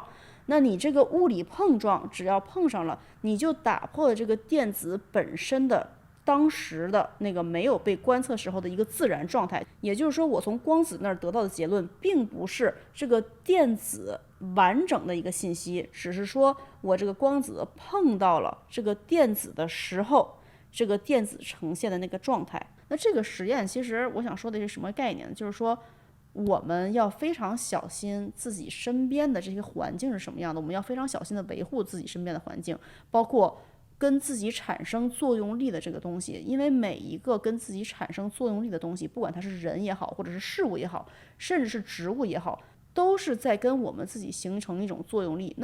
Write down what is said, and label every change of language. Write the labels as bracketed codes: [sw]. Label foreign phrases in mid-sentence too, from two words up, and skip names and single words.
[zh] 那你這個物理碰撞只要碰上了，你就打破了這個電子本身的當時的那個沒有被觀測時候的一個自然狀態。也就是說，我從光子那兒得到的結論並不是這個電子完整的一個信息，只是說我這個光子碰到了這個電子的時候，這個電子呈現的那個狀態。那這個實驗其實我想說的是什麼概念？就是說我們要非常小心自己身邊的這些環境是什麼樣的，我們要非常小心的維護自己身邊的環境，包括跟自己產生作用力的這個東西，因為每一個跟自己產生作用力的東西，不管它是人也好，或者是事物也好，甚至是植物也好，都是在跟我們自己形成一種作用力。